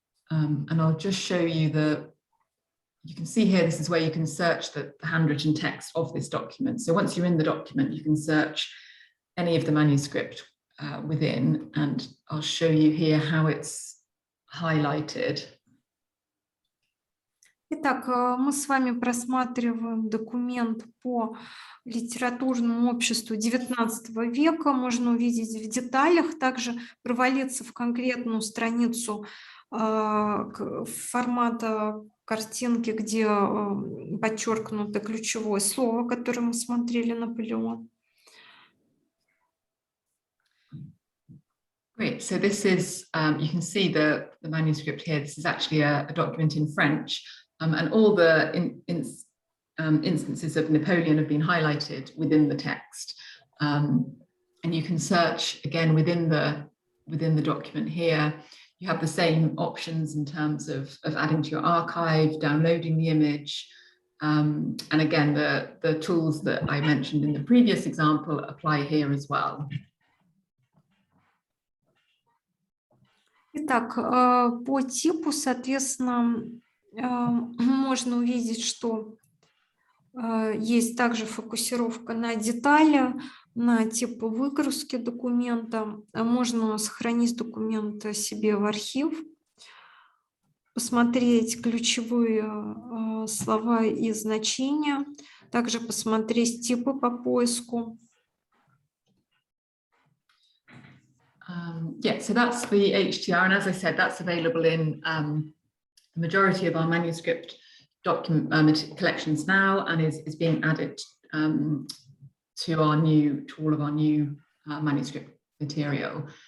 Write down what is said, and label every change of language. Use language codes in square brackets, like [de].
[en] And I'll just show you you can see here, this is where you can search the handwritten text of this document. So once you're in the document, you can search any of the manuscript within, and I'll show you here how it's highlighted. [ru] Итак, мы с вами просматриваем документ по литературному обществу XIX века. Можно увидеть в деталях, также провалиться в конкретную страницу формата картинки, где подчеркнуто ключевое слово, которое мы смотрели, Наполеон. [en] Great. So this is, you can see the manuscript here. This is actually a document in French. And all the instances of Napoleon have been highlighted within the text. And you can search again within the document here. You have the same options in terms of adding to your archive, downloading the image. And again, the tools that I mentioned in the previous example apply here as well. [ru] Итак, по типу, соответственно, можно увидеть, что есть также фокусировка на детали, на тип выгрузки документа. Можно сохранить документ себе в архив, посмотреть ключевые слова и значения, также посмотреть типы по поиску. [en] Yeah, so that's the HTR, and as I said, that's available in the majority of our manuscript document collections now, and is being added to all of our new manuscript material.